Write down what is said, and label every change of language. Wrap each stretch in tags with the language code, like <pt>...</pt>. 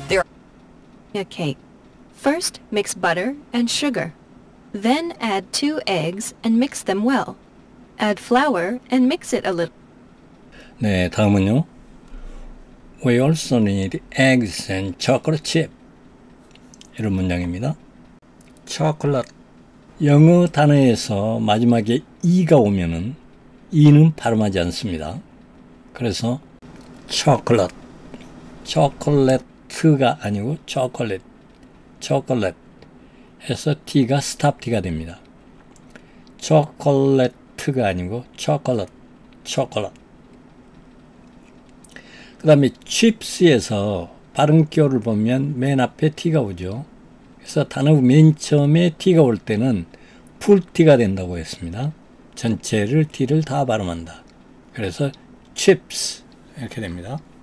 <en>There are a cake. First, mix butter and sugar. Then add 2 eggs and mix them well. Add flour and mix it a little.</en> <ko>네, 다음은요.</ko> <en>We also need eggs and chocolate chip.</en> <ko>이런 문장입니다. chocolate. 영어 단어에서 마지막에 e가 오면은 e는 발음하지 않습니다. 그래서 chocolate, chocolate가 아니고 chocolate 해서 t가 stop t가 됩니다. chocolate가 아니고 chocolate. 그 다음에 chips에서 발음기호를 보면 맨 앞에 t가 오죠. 그래서 단어 맨 처음에 t가 올 때는 full t가 된다고 했습니다. 전체를 t를 다 발음한다. 그래서 chips 이렇게 됩니다.</ko>